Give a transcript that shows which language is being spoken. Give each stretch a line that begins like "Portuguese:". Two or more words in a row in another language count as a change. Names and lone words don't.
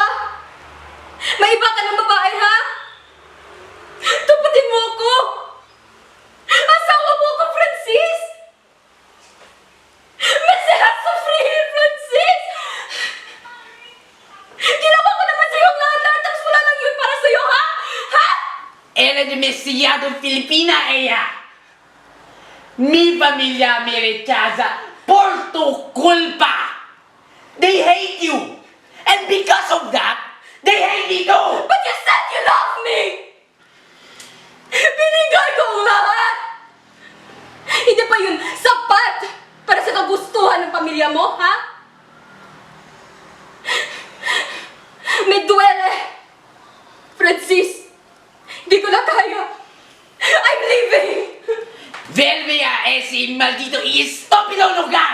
Filipino: May iba ka ng babae, ha? Tupatin mo ako! Asawa mo ako, Francis! Masarap sa free, Francis! Ginawa ko naman sa'yo ang lahat-lahat, tapos wala lang yun para sa'yo, ha? Ha?
Spanish: Era demasiado Filipina ella. Mi familia me rechaza por tu culpa.
English: They hate you. And because of that, they hate me too. But you said you love me!
Filipino: Binigay ko ang lahat! Hindi pa yun sapat para sa kagustuhan ng pamilya mo, ha?
Spanish: Me duele!
Filipino: Francis! Hindi ko na kaya!
English: I'm leaving!
Spanish: Vuelve a ese maldito y estúpido lugar.